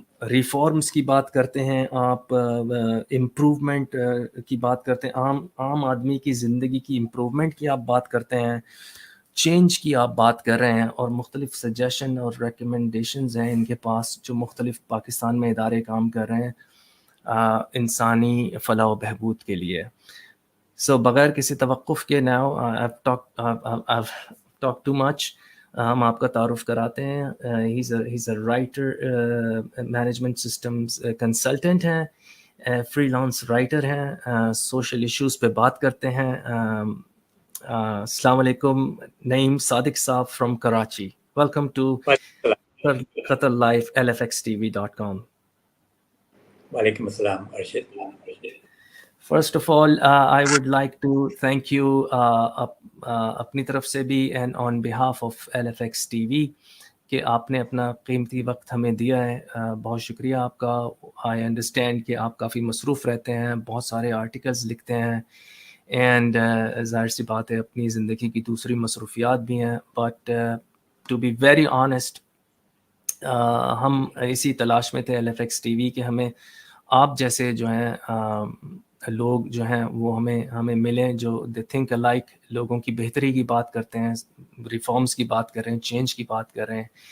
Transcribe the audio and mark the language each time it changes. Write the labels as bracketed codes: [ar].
[ur] Reforms کی بات کرتے ہیں آپ, امپروومنٹ کی بات کرتے ہیں, عام آدمی کی زندگی کی امپروومنٹ کی آپ بات کرتے ہیں, چینج کی آپ بات کر رہے ہیں, اور مختلف سجیشن اور ریکمنڈیشنز ہیں ان کے پاس جو مختلف پاکستان میں ادارے کام کر رہے ہیں انسانی فلاح و بہبود کے لیے. بغیر کسی توقف کے [en] now I've talked too much. [ur] ہم آپ کا تعارف کراتے ہیں. [en] has a writer, [ur] management systems consultant ہیں, فری لانس رائٹر ہیں, سوشل ایشوز پہ بات کرتے ہیں. السلام علیکم نعیم صادق صاحب [en] From Karachi. Welcome to Qatar life LFXTV.com. [ur] وعلیکم السلام Arshad. [en] First of all, I would like to thank you [ur] اپنی طرف سے بھی [en] and on behalf of LFX TV [ur] کہ آپ نے اپنا قیمتی وقت ہمیں دیا ہے. بہت شکریہ آپ کا. [en] I understand [ur] کہ آپ کافی مصروف رہتے ہیں, بہت سارے آرٹیکلز لکھتے ہیں, اینڈ ظاہر سی بات ہے اپنی زندگی کی دوسری مصروفیات بھی ہیں. [en] but to be very honest, [ur] ہم اسی تلاش میں تھے LFX TV کہ ہمیں آپ جیسے جو ہیں لوگ جو ہیں وہ ہمیں ملیں, [en] جو they think alike, [ur] لوگوں کی بہتری کی بات کرتے ہیں, ریفارمز کی بات کر رہے ہیں, چینج کی بات کر رہے ہیں.